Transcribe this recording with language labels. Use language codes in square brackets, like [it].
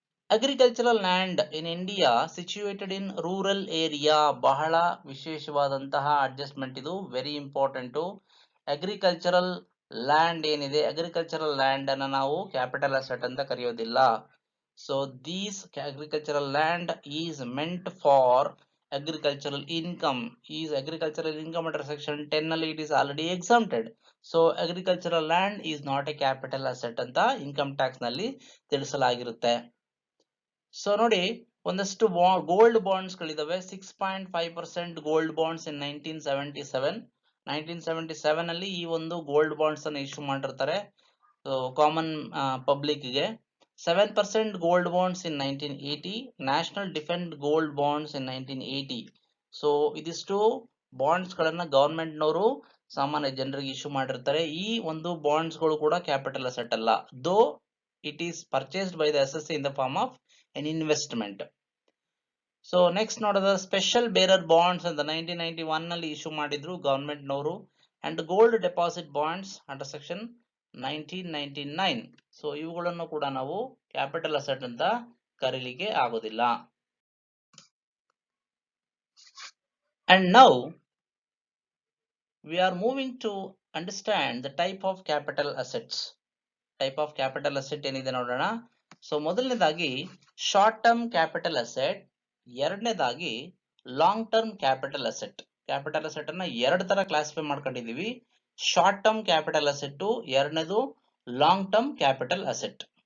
[en] agricultural land in India situated in rural area, [kn] ಬಹಳ ವಿಶೇಷವಾದಂತಹ adjustment ಇದು, [en] Very important. [kn] ಅಗ್ರಿಕಲ್ಚರಲ್ ಲ್ಯಾಂಡ್ ಏನಿದೆ, agricultural land ಅನ್ನ ನಾವು ಕ್ಯಾಪಿಟಲ್ ಅಸೆಟ್ ಅಂತ ಕರೆಯೋದಿಲ್ಲ. [en] So these agricultural land is meant for agricultural income. Is agricultural income under section 10 ನಲ್ಲಿ it is already exempted. So agricultural land is not a capital asset [kn] ಅಂತ income tax ನಲ್ಲಿ ತಿಳಿಸಲಾಗಿರುತ್ತೆ. So ನೋಡಿ, ಒಂದಷ್ಟು gold bonds ಗಳಿದಾವೆ. 6.5% gold bonds ಇನ್ 1977 ಅಲ್ಲಿ ಈ ಒಂದು gold bonds ಅನ್ನು ಇಶ್ಯೂ ಮಾಡಿರ್ತಾರೆ ಕಾಮನ್ ಪಬ್ಲಿಕ್ ಗೆ. [en] 7% gold bonds in 1980, national defence gold bonds in 1980. [kn] ಸೊ ಇದಿಷ್ಟು ಬಾಂಡ್ಸ್ ಗಳನ್ನ ಗವರ್ಮೆಂಟ್ ನವರು ಸಾಮಾನ್ಯ ಜನರಿಗೆ ಇಶ್ಯೂ ಮಾಡಿರ್ತಾರೆ. ಈ ಒಂದು ಬಾಂಡ್ಸ್ ಗಳು ಕೂಡ ಕ್ಯಾಪಿಟಲ್ ಅಸೆಟ್ ಅಲ್ಲ, [en] Though it is purchased by the S S C in the form of an investment. [kn] So next ನೋಡೋದ ಸ್ಪೆಷಲ್ ಬೇರರ್ ಬಾಂಡ್ಸ್ ಅಂತ 1991 ನಲ್ಲಿ ಇಶ್ಯೂ ಮಾಡಿದ್ರು ಗವರ್ಮೆಂಟ್ ನವರು, and gold deposit bonds under section 1999. So ಇವುಗಳನ್ನು ಕೂಡ ನಾವು capital asset ಅಂತ ಕರೀಲಿಕ್ಕೆ ಆಗೋದಿಲ್ಲ. [en] And now we are moving to understand the type of capital assets. [kn] Type of capital asset ಏನಿದೆ ನೋಡೋಣ. ಸೊ ಮೊದಲನೇದಾಗಿ ಶಾರ್ಟ್ ಟರ್ಮ್ ಕ್ಯಾಪಿಟಲ್ ಅಸೆಟ್, ಎರಡನೇದಾಗಿ long term capital asset. Capital asset ಅನ್ನ ಎರಡು ತರ classify ಮಾಡ್ಕೊಂಡಿದೀವಿ. Short term capital asset, ಎರಡನೇದು long term capital asset.